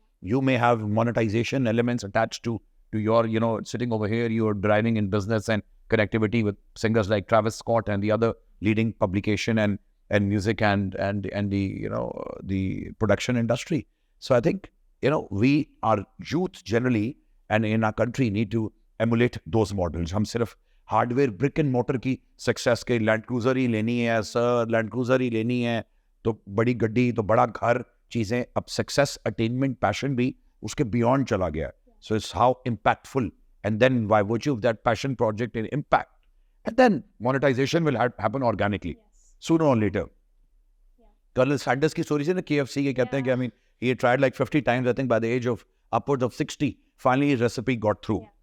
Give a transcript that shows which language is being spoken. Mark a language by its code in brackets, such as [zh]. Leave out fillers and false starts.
[en] You may have monetization elements attached to your, sitting over here, you're driving in business and connectivity with singers like Travis Scott and the other leading publication and music and the production industry. So I think, we, our youth generally, and in our country need to emulate those models. [hi] हम सिर्फ hardware brick and motor की success के land cruiser ही लेनी है sir, land cruiser ही लेनी है तो बड़ी गड्डी तो बड़ा घर चीज़ें, अब सक्सेस अटेनमेंट पैशन भी उसके बियॉन्ड चला गया. [en] So it's how impactful, and then by virtue of that passion project and impact, and then monetization will happen organically sooner or later. [hi] Colonel Sanders की story से ना KFC के कहते हैं कि [en] I mean he had tried like 50 times. I think by the age of upwards of 60, finally his recipe got through.